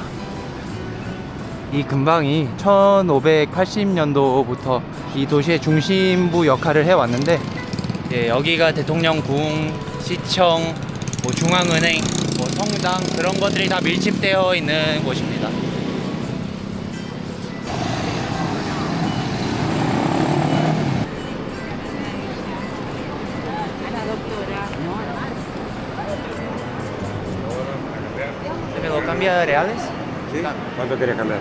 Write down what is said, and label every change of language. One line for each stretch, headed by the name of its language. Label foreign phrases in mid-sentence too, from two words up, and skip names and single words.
Korean: 이 근방이 1580년도부터 이 도시의 중심부 역할을 해왔는데 여기가 대통령궁, 시청, 뭐 중앙은행, 뭐 성당 그런 것들이 다 밀집되어 있는 곳입니다.
Spanish: ¿Me lo cambia reales? ¿Sí? ¿Cuánto quieres cambiar?